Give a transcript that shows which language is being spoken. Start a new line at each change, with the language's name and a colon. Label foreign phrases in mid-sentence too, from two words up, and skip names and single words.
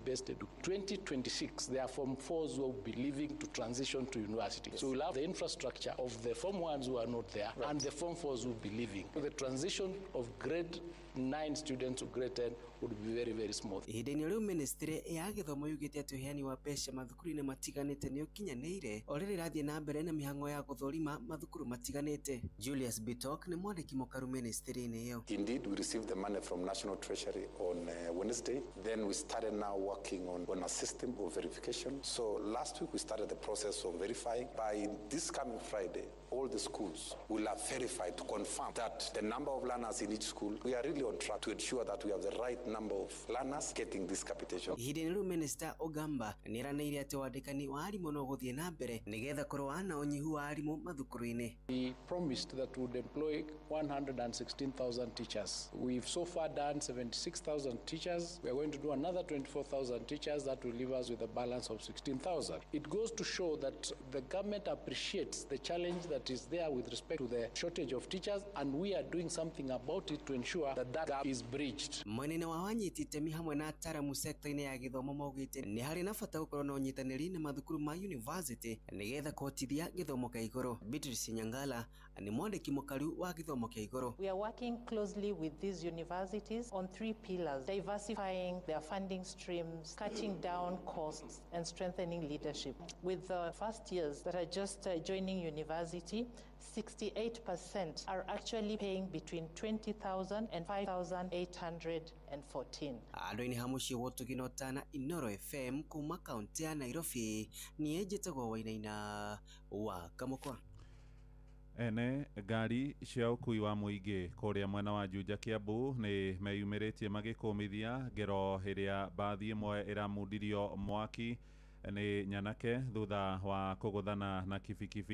English: based education. 2026, there are Form 4s who will be leaving to transition to university. So we'll have the infrastructure of the Form 1s who are not there, and the Form 4s will be leaving. So the transition of grade 9 students to grade 10 would be very, very smooth.
Kikuyu: Ihinda-inĩ rĩu ministry ya gĩthomo yugĩte atĩ ũheani wa mbeca mathukuru-inĩ matiganĩte nĩ ũkinyanĩire o rĩrĩa ĩrathiĩ na mbere na mĩhang'o ya gũthũrima mathukuru matiganĩte. Julius Bitok nĩ mwandĩki mũkaru ministry-inĩ ĩyo.
English: Indeed, we received the money from National Treasury on Wednesday. Then we started now working on a system of verification. So last week we started the process of verifying. By this coming Friday, all the schools will have verified to confirm that the number of learners in each school, we are really on track to ensure that we have the right number of learners getting this capitation.
Kikuyu: Ihinda-inĩ rĩu Minister Ogamba nĩ eranĩire atĩ wandĩkani wa arimũ no gũthiĩ na mbere nĩgetha kũrũa na ũnyihu wa arimũ mathukuru-inĩ.
English: We promised that we would employ 116,000 teachers. We've so far done 76,000 teachers. We are going to do another 24,000 teachers. That will leave us with a balance of 16,000. It goes to show that the government appreciates the challenge that is there with respect to the shortage of teachers, and we are doing something about it to ensure that that gap is bridged.
Kikuyu: Mwenene wa wanyiti itemi hamwe na ataramu sekta-inĩ ya gĩthomo maugĩte nĩ harĩ na bata gũkorwo na ũnyitanĩri na mathukuru ma university nĩgetha kũhotithia gĩthomo kĩa igũrũ. Beatrice Nyangala nĩ mwandĩki mũkaru wa gĩthomo kĩa igũrũ.
English: We are working closely with these universities on 3 pillars: diversifying their funding streams, cutting down costs, and strengthening leadership. With the first years that are just joining university, 68% are actually paying between 20,000 and 5,814.
Kikuyu: Andũ-inĩ ha mũciĩ wa Ũtugi Inooro FM kuma kaunti ya Nairobi niĩ njĩtagwo Wainaina wa Kamũkwa. Ene ngari cia ũkui wa mũingĩ kũrĩa mwena wa Juja Kiambu nĩ meyumĩrĩtie magĩkũmithia ngero ĩrĩa bathi ĩmwe ĩramundirio mwaki nĩ nyanake thutha wa kũgũthana na kibikibi.